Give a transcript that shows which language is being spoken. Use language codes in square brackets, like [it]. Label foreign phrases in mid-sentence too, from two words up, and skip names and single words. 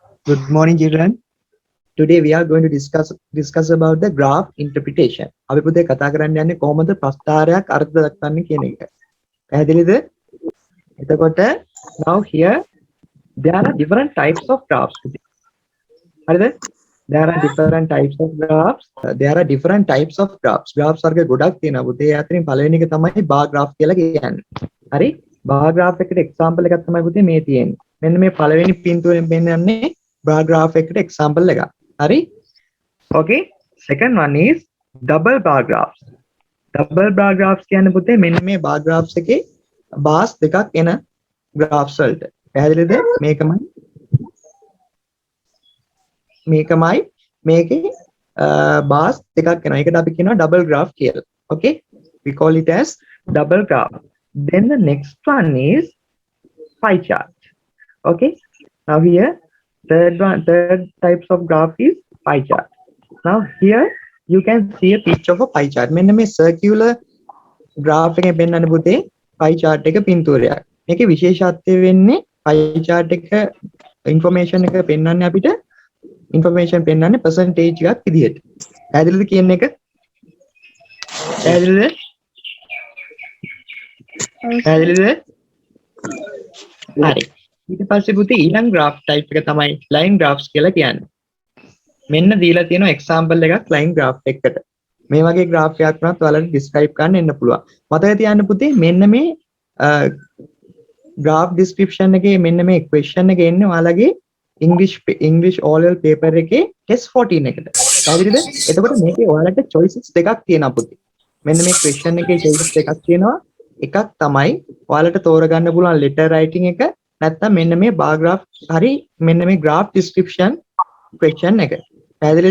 [en] Good morning, children. Today we are going to discuss about the graph interpretation. [si] අපි පුතේ කතා කරන්න යන්නේ කොහොමද ප්‍රස්ථාරයක් අර්ථ දක්වන්නේ කියන එක. පැහැදිලිද? [en] එතකොට now here there are different types of graphs. [si] හරිද? [en] There are different types of graphs. There are different types of graphs. [si] Graphs වර්ග ගොඩක් තියෙනවා. පුතේ අතරින් පළවෙනි එක තමයි [en] bar graph [si] කියලා කියන්නේ. හරි? [en] bar graph [si] එකට example එකක් තමයි පුතේ මේ තියෙන්නේ. මෙන්න මේ පළවෙනි පින්තූරයෙන් පෙන්නන්නේ [en] bar graph [si] එකට example එකක්. Hari? [en] Okay. Second one is double bar graphs. Double bar graphs [si] කියන්නේ පුතේ මෙන්න මේ [en] bar graphs [si] එකේ bars දෙකක් එන graphs වලට. පැහැදිලිද? මේකමයි මේකේ bars දෙකක් එනවා. ඒකට අපි කියනවා [en] double graph [si] කියලා. [en] Okay? We call it as double graph. Then the next one is pie chart. Okay? Now here third types of graph is pie chart. Now here you can see a picture of a pie chart. [si] මෙන්න මේ [en] circular graph [si] එකෙන් පෙන්වන්න පුතේ [en] pie chart [si] එක පින්තූරයක්. මේකේ විශේෂත්වය වෙන්නේ [en] pie chart [si] එක information එක පෙන්වන්නේ අපිට information පෙන්වන්නේ percentage එකක් විදිහට. පැහැදිලිද කියන එක? පැහැදිලිද? හරි. ඊට පස්සේ පුතේ ඊළඟ [en] graph type [si] එක තමයි [en] line graphs [si] කියලා කියන්නේ. මෙන්න දීලා තියෙන example එකක් [en] line graph [si] එකකට. මේ වගේ graph එකක් වුණත් ඔයාලට describe කරන්න එන්න පුළුවන්. මතක තියාගන්න පුතේ මෙන්න මේ [en] graph description [si] එකේ මෙන්න මේ question එක එන්නේ ඔයාලගේ [en] English oral paper [si] එකේ test 14 එකට. හරිද? එතකොට මේකේ ඔයාලට choices දෙකක් තියෙනවා පුතේ. මෙන්න මේ question එකේ choices දෙකක් තියෙනවා. එකක් තමයි ඔයාලට තෝරගන්න පුළුවන් [en] letter writing [si] එක නැත්නම් මෙන්න මේ [en] bar graph [si] හරි මෙන්න මේ [en] graph description question [si] එක. පැහැදිලිද?